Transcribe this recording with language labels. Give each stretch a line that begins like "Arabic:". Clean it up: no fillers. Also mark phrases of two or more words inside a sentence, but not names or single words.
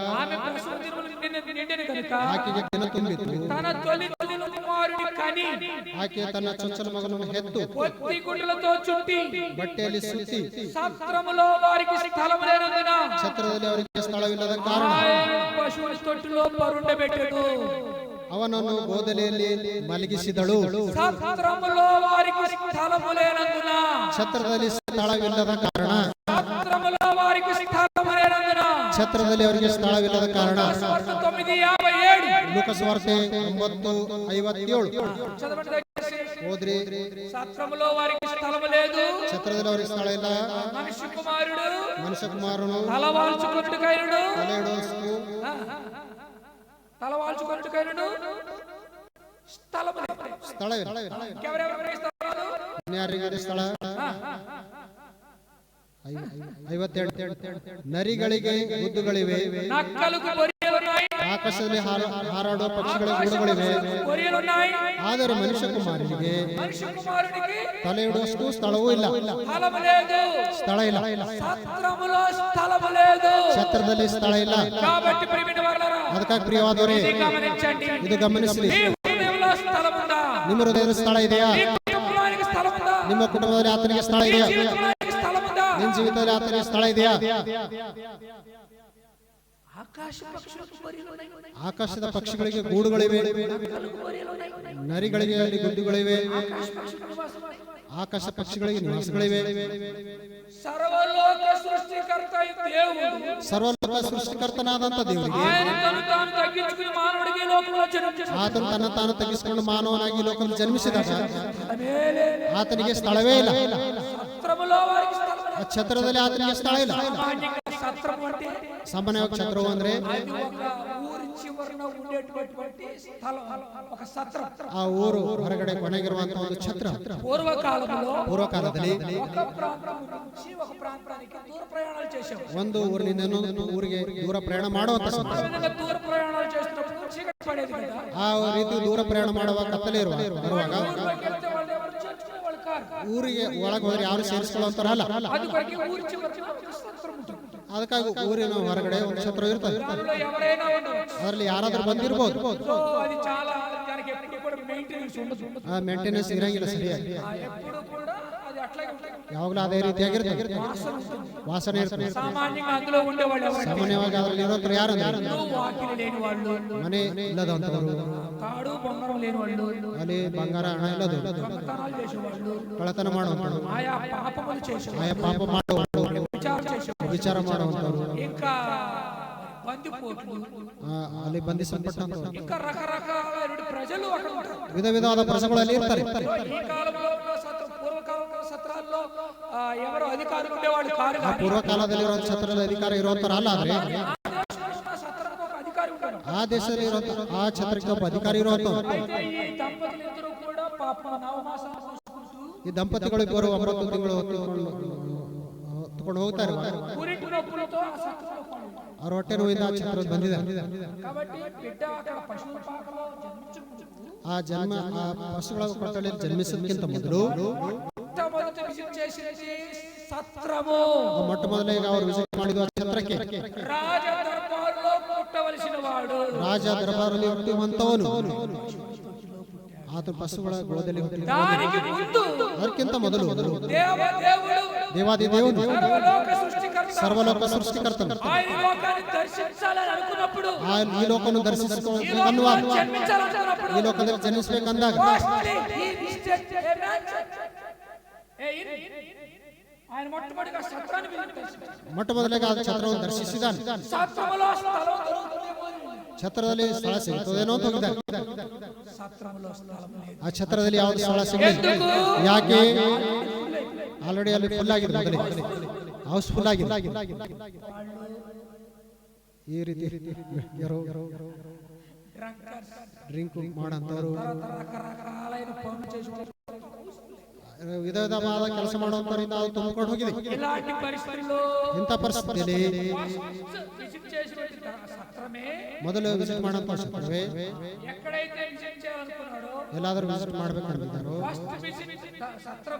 Kannada: ಆಕೆಗೆ ದಿನ ತುಂಬಿತು, ಆಕೆ ತನ್ನ ಚೊಚ್ಚಲ ಮಗನನ್ನು ಹೆತ್ತು ಬಟ್ಟೆಯಲ್ಲಿ ಸುತ್ತಿ ಛತ್ರದಲ್ಲಿ ಅವರಿಗೆ ಸ್ಥಳವಿಲ್ಲದ ಕಾರಣ ಅವನನ್ನು ಗೋದಲಿಯಲ್ಲಿ ಮಲಗಿಸಿದಳು.
Telugu: సత్రములో వారికి స్థలము లేనందున
Kannada: ಛತ್ರದಲ್ಲಿ ಸ್ಥಳವಿಲ್ಲದ ಕಾರಣ
Telugu: సత్రములో వారికి స్థలము లేనందున
Kannada: ಛತ್ರದಲ್ಲಿ ಅವರಿಗೆ ಸ್ಥಳವಿಲ್ಲದ ಕಾರಣ 9:57 ಲೂಕಸ್ವಾರ್ತೆ 9:57
Telugu: చదవండి దయచేసి.
Kannada: ಓದ್ರಿ.
Telugu: సత్రములో వారికి స్థలము లేదు,
Kannada: ಛತ್ರದಲ್ಲಿ ಅವರಿಗೆ ಸ್ಥಳ ಇಲ್ಲ.
Telugu: మనుష్య కుమారుడు
Kannada: ಮನುಷ್ಯ ಕುಮಾರನು
Telugu: తలవాల్చుకొనుటకైనడు తలవాల్చుకొనుటకైనడు స్థలము లేదు.
Kannada: ಸ್ಥಳವಿಲ್ಲ.
Telugu: ఎవరెవరికి స్థలాలు?
Kannada: ಯಾರಿಗೆ ಸ್ಥಳ? 57. ನರಿಗಳಿಗೆ ಗುದ್ದುಗಳಿವೆ,
Telugu: నక్కలకు బొరియలున్నాయి,
Kannada: ಆಕಾಶದಲ್ಲಿ ಹಾರಾಡುವ ಪಕ್ಷಿಗಳ ಗೂಡುಗಳಿವೆ.
Telugu: బొరియలున్నాయి.
Kannada: ಆದರೆ ಮನುಷ್ಯ ಕುಮಾರನಿಗೆ
Telugu: మనుష్య కుమారుడికి
Kannada: ತಲೆ ಇಡುವಷ್ಟು ಸ್ಥಳವೂ ಇಲ್ಲ.
Telugu: స్థలము లేదు.
Kannada: ಸ್ಥಳ ಇಲ್ಲ.
Telugu: సత్రములో స్థలము లేదు.
Kannada: ಛತ್ರದಲ್ಲಿ ಸ್ಥಳ ಇಲ್ಲ.
Telugu: కాబట్టి ప్రియమైన వారలారా,
Kannada: ಅದಕ್ಕಾಗಿ ಪ್ರಿಯವಾದವರೇ,
Telugu: ఇది గమనించండి.
Kannada: ಇದು ಗಮನಿಸಲಿ.
Telugu: మీ హృదయంలో స్థలం ఉందా?
Kannada: ನಿಮ್ಮ ಹೃದಯದ ಸ್ಥಳ ಇದೆಯಾ?
Telugu: మీ కుటుంబానికి స్థలం ఉందా?
Kannada: ನಿಮ್ಮ ಕುಟುಂಬದಲ್ಲಿ ಆತನಿಗೆ ಸ್ಥಳ ಇದೆಯಾ?
Telugu: జీవితానికి స్థలం ఉందా?
Kannada: ನಿಮ್ಮ ಜೀವಿತದಲ್ಲಿ ಆತನಿಗೆ ಸ್ಥಳ ಇದೆಯಾ?
Telugu: ఆకాశ పక్షులకు బొరియలున్నాయి,
Kannada: ಆಕಾಶದ ಪಕ್ಷಿಗಳಿಗೆ ಗೂಡುಗಳಿವೆ, ನರಿಗಳಿಗೆ ಅಲ್ಲಿ ಗುಡ್ಡುಗಳಿವೆ, ಆಕಾಶ ಪಕ್ಷಿಗಳಿಗೆ ನಿವಾಸಗಳಿವೆ.
Telugu: సర్వలోక సృష్టికర్త దేవుడు,
Kannada: ಸರ್ವಲೋಕ ಸೃಷ್ಟಿಕರ್ತನಾದಂತ ದೇವರಿಗೆ
Telugu: ఆయన తను తాను తగ్గించుకుని మానవుడికి ఈ లోకంలో జన్మించాడు.
Kannada: ಆತನು ತನ್ನ ತಾನು ತಗ್ಗಿಸಿಕೊಂಡು ಮಾನವನಾಗಿ ಈ ಲೋಕದಲ್ಲಿ ಜನ್ಮಿಸಿದಾಗ ಆತನಿಗೆ ಸ್ಥಳವೇ ಇಲ್ಲ.
Telugu: సత్రములో వారికి స్థలం లేదు.
Kannada: ಆ ಛತ್ರದಲ್ಲಿ ಆತನಿಗೆ ಸ್ಥಳ ಇಲ್ಲ.
Telugu: సామాన్యంగా సత్రము అంటే
Kannada: ಸಾಮಾನ್ಯವಾಗಿ ಛತ್ರವು ಅಂದ್ರೆ
Telugu: అది ఒక ఊరి చివరన ఉండేటువంటి స్థలం, ఒక సత్రం.
Kannada: ಆ ಊರು ಹೊರಗಡೆ ಕೊನೆಗಿರುವಂತಹ ಒಂದು ಛತ್ರ.
Telugu: పూర్వకాలంలో
Kannada: ಪೂರ್ವಕಾಲದಲ್ಲಿ
Telugu: ఒక ప్రాంతం నుంచి ఒక ప్రాంతానికి దూర ప్రయాణాలు చేసేవారు.
Kannada: ಒಂದು ಊರಿನಿಂದ ಇನ್ನೊಂದು ಊರಿಗೆ ದೂರ ಪ್ರಯಾಣ ಮಾಡುವಂತ ಸಂದರ್ಭ.
Telugu: ఆ విధంగా దూర ప్రయాణాలు చేసినప్పుడు చీకటి పడేది కదా.
Kannada: ಆ ರೀತಿ ದೂರ ಪ್ರಯಾಣ ಮಾಡುವ ಕತ್ತಲೆ ಬರುವಾಗ
Telugu: ఊరికి వెళ్తే వాళ్ళు ఎవరు చేర్చుకునేవాళ్ళు కాదు.
Kannada: ಊರಿಗೆ ಒಳಗೆ ಹೋದ್ರೆ ಯಾರು ಸೇರಿಸಿಕೊಳ್ಳುವಂತಾರಲ್ಲ.
Telugu: అది కొరకు ఊరి చివరన ఒక సత్రం ఉంటుంది.
Kannada: ಅದಕ್ಕಾಗಿ ಊರಿನ ಹೊರಗಡೆ ಒಂದು ಛತ್ರ ಇರ್ತದೆ.
Telugu: దానిలో ఎవరైనా ఉండవచ్చు.
Kannada: ಅದರಲ್ಲಿ ಯಾರಾದ್ರೂ ಬಂದಿರಬಹುದು.
Telugu: సో అది చాలా దానికి ఎప్పుడు కూడా మెయింటెనెన్స్ ఉండదు.
Kannada: ಆ ಮೇಂಟೆನೆನ್ಸ್ ಇರಂಗಿಲ್ಲ ಸರಿಯಾಗಿ.
Telugu: ఎప్పుడు కూడా అది అట్లాగే ఉంటుంది.
Kannada: ಯಾವಾಗಲೂ ಅದೇ ರೀತಿಯಾಗಿರ್ತದೆ. ವಾಸನೆ ಇರ್ತದೆ.
Telugu: సామాన్యంగా అందులో ఉండేవాళ్ళు ఎవరు?
Kannada: ಸಾಮಾನ್ಯವಾಗಿ ಅದರಲ್ಲಿ ಇರೋರು ಯಾರು?
Telugu: వాకిలి లేని వాళ్ళు,
Kannada: ಮನೆ ಇಲ್ಲದಂತವರು,
Telugu: తాడు బంగారం లేని వాళ్ళు,
Kannada: ಅಲ್ಲಿ ಬಂಗಾರ ಹಣ ಇಲ್ಲದು,
Telugu: దొంగతనాలు చేసేవాళ్ళు,
Kannada: ಕಳ್ಳತನ ಮಾಡುವಂತವರು,
Telugu: ఆయా పాపములు చేసేవాళ్ళు,
Kannada: ಆಯಾ ಪಾಪ ಮಾಡುವವರು,
Telugu: విచారం చేసేవాళ్ళు,
Kannada: ವಿಚಾರ ಮಾಡುವಂತವರು,
Telugu: ఇంకా బందిపోట్లు,
Kannada: ಅಲ್ಲಿ ಬಂಧಿಸಲ್ಪಟ್ಟಂತವರು,
Telugu: ఇంకా రకరకాల ప్రజలు అక్కడ ఉంటారు.
Kannada: ವಿಧ ವಿಧವಾದ ಪ್ರಜೆಗಳಲ್ಲಿ ಇರ್ತಾರೆ.
Telugu: ఈ కాలంలో ఉన్న పూర్వకాలంలో సత్రాల్లో ఎవరు అధికారులు ఉండేవాళ్ళు కారు.
Kannada: ಆ ಪೂರ್ವಕಾಲದಲ್ಲಿರುವ ಛತ್ರದ ಅಧಿಕಾರ ಇರುವಂತರ ಅಲ್ಲ. ಆದ್ರೆ
Telugu: సత్రానికి ఒక అధికారి ఉంటారు.
Kannada: ಆ ದೇಶದಲ್ಲಿ ಇರುವಂತ ಆ ಛತ್ರಕ್ಕೆ ಒಬ್ಬ ಅಧಿಕಾರಿ ಇರುವಂತವ್ರು.
Telugu: అయితే ఈ దంపతులు ఇద్దరు కూడా పాప నవమాసం చూసుకుంటూ
Kannada: ಈ ದಂಪತಿಗಳು ಇಬ್ಬರು 9 ತಿಂಗಳು ಹೊತ್ತುಕೊಂಡು ಹೋಗ್ತಾರೆ.
Telugu: ಊರಿಂటి నొప్పులతో ఆ సత్రంలో పడుకుంటారు.
Kannada: ಅವ್ರ ಹೊಟ್ಟೆ ನೋವಿಂದ ಆ ಛತ್ರ ಬಂದಿದೆ.
Telugu: కాబట్టి బిడ్డ అక్కడ పశువుల పాకలో జన్మించుకుంటూ
Kannada: ಆ ಜನ್ಮ ಆ ಪಶುಗಳ ಕೊಟ್ಟಲ್ಲಿ ಜನ್ಮಿಸೋದಕ್ಕಿಂತ ಮೊದಲು
Telugu: మొట్టమొదట విజిట్ చేసేది సత్రము.
Kannada: ಮೊಟ್ಟ ಮೊದಲಿಗೆ ಅವರು ವಿಸಿಟ್ ಮಾಡಿದ ಛತ್ರಕ್ಕೆ
Telugu: రాజ దర్బారులో పుట్టవలసిన వాడు,
Kannada: ರಾಜ ದರ್ಬಾರಲ್ಲಿ ಹುಟ್ಟುವಂತವನು ಆತ ಪಶುಗಳ ಗೋಳದಲ್ಲಿ ಹುಟ್ಟಿದ.
Telugu: దానికి ముందు
Kannada: ಅದಕ್ಕಿಂತ ಮೊದಲು
Telugu: దేవదేవుడు,
Kannada: ದೇವಾದಿ ದೇವನು,
Telugu: సర్వలోక సృష్టికర్త,
Kannada: ಸರ್ವಲೋಕ ಸೃಷ್ಟಿಕರ್ತನು
Telugu: ఆయన లోకాన్ని దర్శించాలని అనుకున్నప్పుడు,
Kannada: ಈ ಲೋಕವನ್ನು ದರ್ಶಿಸಿಕೊಳ್ಳುವ
Telugu: జన్మించాలనుకున్నప్పుడు
Kannada: ಈ ಲೋಕದಲ್ಲಿ ಜನ್ಮಿಸಬೇಕಂದಾಗ
Telugu: ఆయన మొట్టమొదటిగా సత్రాన్ని దర్శించాడు.
Kannada: ಮೊಟ್ಟ ಮೊದಲಿಗೆ ಆ ಛತ್ರವನ್ನು ದರ್ಶಿಸಿದಾನೆ.
Telugu: సత్రములో స్థలం దొరుకుతుందేమో అని.
Kannada: ಛತ್ರದಲ್ಲಿ ಸ್ಥಳ ಸಿಗುತ್ತದೇನೋ ಅಂತ ಹೋಗಿದ್ದಾರೆ.
Telugu: సత్రములో స్థలం లేదు.
Kannada: ಆ ಛತ್ರದಲ್ಲಿ ಯಾವ್ದು ಸ್ಥಳ ಸಿಗಲಿಲ್ಲ. ಯಾಕೆ? ಆಲ್ರೆಡಿ ಅಲ್ಲಿ ಫುಲ್ ಆಗಿದೆ. ಮೊದಲೇ ಹೌಸ್ಫುಲ್ ಆಗಿದೆ. ಈ ರೀತಿ ಡ್ರಿಂಕ್ ಮಾಡಂತವರು,
Telugu: రకరకాలైన పనులు చేసి
Kannada: ವಿಧ ವಿಧವಾದ ಕೆಲಸ ಮಾಡುವಂತವರಿಂದ ಅದು ತುಂಬಿಕೊಂಡು ಹೋಗಿದೆ.
Telugu: ఇలాంటి పరిస్థితుల్లో
Kannada: ಇಂಥ ಪರಿಸ್ಥಿತಿಯಲ್ಲಿ
Telugu: విజిట్ చేసినటువంటి సత్రమే,
Kannada: ಮೊದಲು ವಿಸಿಟ್ ಮಾಡುವಂತ ಛತ್ರವೇ,
Telugu: ఎక్కడైతే విజిట్ చేయాలనుకున్నాడో
Kannada: ಎಲ್ಲಾದ್ರೂ ವಿಸಿಟ್ ಮಾಡ್ಬೇಕಂತಿದ್ದಾರೋ
English: first visit
Telugu: సత్రము,